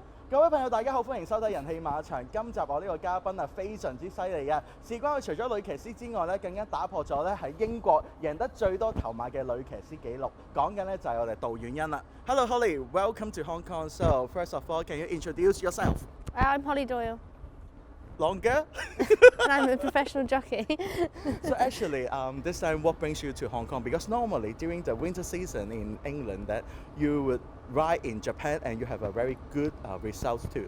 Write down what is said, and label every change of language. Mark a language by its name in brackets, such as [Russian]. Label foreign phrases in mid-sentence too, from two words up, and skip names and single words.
[Cantonese] 各位朋友，大家好，歡迎收睇人氣馬場。今集我呢個嘉賓非常之犀利嘅，事關佢除咗女騎師之外咧，更加打破咗咧喺英國贏得最多頭馬嘅女騎師紀錄。講緊咧就係我哋杜苑欣啦。 [English] Hello Hollie, welcome to Hong Kong. So first of all, can you introduce yourself? I'm Hollie Doyle. Longer? And I'm a professional jockey. So actually, this time what brings you to Hong Kong? Because normally during the winter season in England that you would ride in Japan and you have a very good results too.